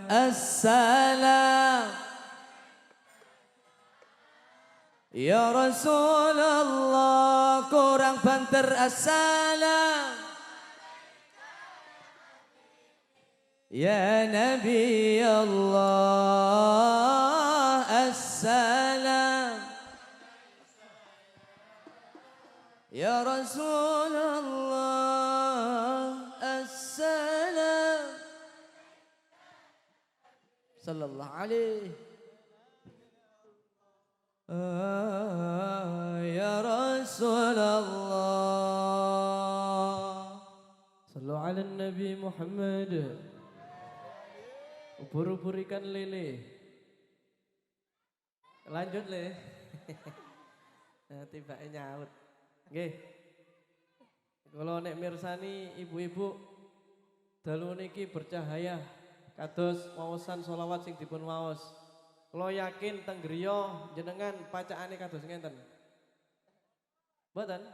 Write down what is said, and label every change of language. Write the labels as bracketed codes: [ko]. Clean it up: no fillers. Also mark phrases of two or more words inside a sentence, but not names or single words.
[ar] السلام يا رسول الله [jv] kurang banter [ar] السلام يا نبي الله السلام يا رسول الله السلام صلى الله عليه يا رسول الله صلوا على نبي محمد [id] Ubur-ubur ikan lele Lanjut le Tiba-tiba [jv] nyaut Nggih Kalau nek mirsani ibu-ibu dalu niki bercahaya kados waosan sholawat sing dipun waos. Kalau yakin teng griya jenengan pacaane kados ngenten. Mboten?